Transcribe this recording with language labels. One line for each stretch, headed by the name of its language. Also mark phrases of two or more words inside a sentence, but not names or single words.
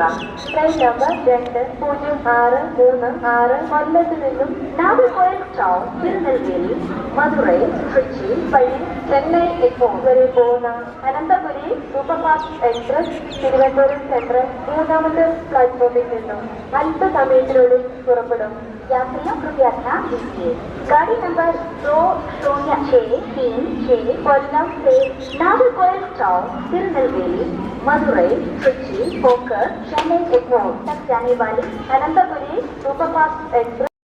Malayalam: ട്രെയിൻ നമ്പർ 2063 കൊല്ലത്ത് നിന്നും നാഗർകോയിൽ ടൗൺ, തിരുനെൽവേലി, മധുരൈ, ട്രിച്ചി വഴി ചെന്നൈ എയർപോർട്ട് വരെ പോകുന്ന അനന്തപുരി സൂപ്പർഫാസ്റ്റ് എക്സ്പ്രസ് തിരുവനന്തപുരം സെൻട്രൽ 3ാമത്തെ പ്ലാറ്റ്ഫോമിൽ നിന്നും അല്പസമയത്തിനുള്ളിൽ പുറപ്പെടും.
Hindi: यात्रियों कृपया ध्यान दीजिए. गाड़ी नंबर 20636 कोल्लम से नागरकोइल टाउन, तिरुनेलवेली, मदुरई, ट्रिची होकर चेन्नई एयरपोर्ट तक जाने वाली अनंतपुरी सुपरफास्ट एक्सप्रेस